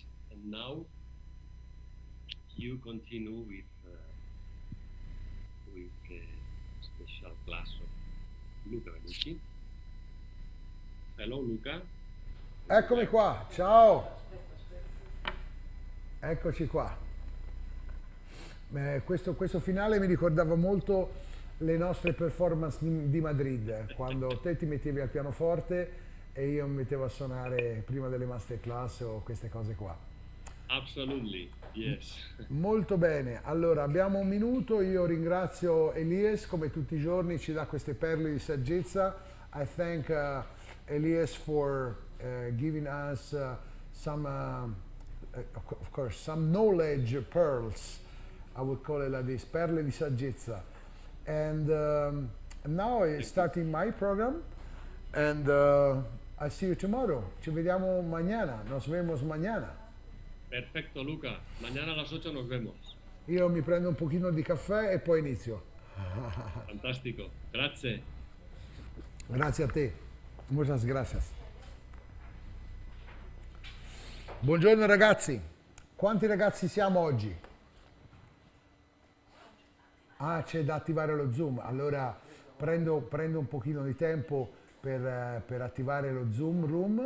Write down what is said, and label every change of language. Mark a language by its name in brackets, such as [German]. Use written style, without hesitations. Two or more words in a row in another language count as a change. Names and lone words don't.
[English] And now you continue with special class of Luca Benucci. Hello Luca. [Italian] Eccomi qua, ciao. Eccoci qua. Questo finale mi ricordava molto le nostre performance di Madrid, quando te ti mettevi al pianoforte e io mi mettevo a suonare prima delle masterclass o queste cose qua. [English] Absolutely, yes. [Italian] Molto bene, allora abbiamo un minuto, io ringrazio Elias, come tutti i giorni ci dà queste perle di saggezza. [English] I thank Elias for giving us some, of course, some knowledge pearls, I would call it like this, [Italian] perle di saggezza. [English] And now I'm starting my program and I see you tomorrow. [Italian] Ci vediamo [Spanish] mañana, nos vemos mañana. Perfecto Luca, mañana a las 8 nos vemos. [Italian] Io mi prendo un pochino di caffè e poi inizio. Fantastico, grazie. Grazie a te, [Spanish] muchas gracias. [Italian] Buongiorno ragazzi, quanti ragazzi siamo oggi? Ah, c'è da attivare lo Zoom, allora prendo un pochino di tempo per attivare lo Zoom Room.